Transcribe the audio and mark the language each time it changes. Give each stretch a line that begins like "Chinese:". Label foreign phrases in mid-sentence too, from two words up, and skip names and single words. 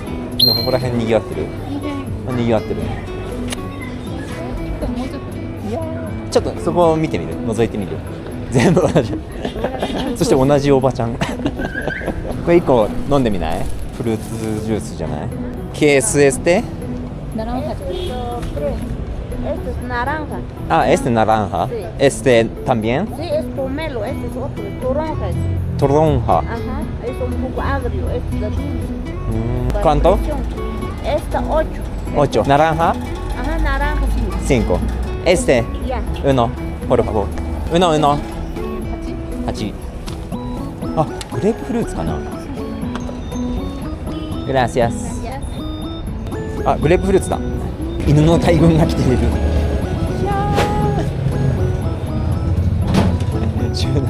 Japanese: でもここら辺にぎわってる。にぎわってるね。ちょっとそこを見てみる。覗いてみる。全部同じ。そして同じおばちゃん。これ1個飲んでみない？フルーツジュースじゃない？ KSST?
Spanish: Naranja. Este es naranja. Ah, este naranja. Sí. Este también. Sí, es pomelo, este es otro, es toronja. Toronja. Ajá, es un poco agrio, este es de dulce. ¿Cuánto? Esta 8. 8. Naranja. Ajá, naranja 5. Este. Ya. Uno. Por favor. Uno. 8.
Japanese: あ、グレープフルーツかな。Gracias。あ、グレープフルーツだ。犬の大群が来ている。集団の。